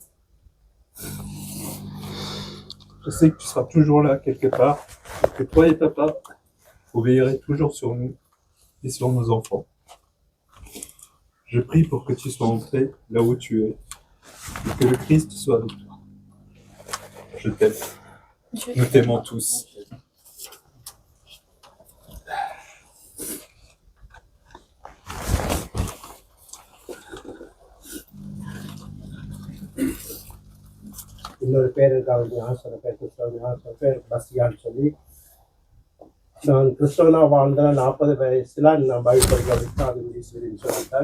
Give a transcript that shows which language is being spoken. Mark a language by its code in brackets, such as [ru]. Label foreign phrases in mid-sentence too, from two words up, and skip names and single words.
[fr] Je sais que tu seras toujours là quelque part, que toi et papa, vous veillerez toujours sur nous et sur nos enfants. Je prie pour que tu sois entré là où tu es et que le Christ soit avec toi. Je t'aime. Nous t'aimons tous. [ta] இன்னொரு பேர் இருக்காங்க, ஞான பேர் கிறிஸ்தவ பேர் பசியான்னு சொல்லி, நான் கிறிஸ்தவனா வாழ்ந்த 40 வயசுல நான் பைபிள் படிக்க வச்சு அது ஈஸ்வரின்னு சொல்லிட்டார்.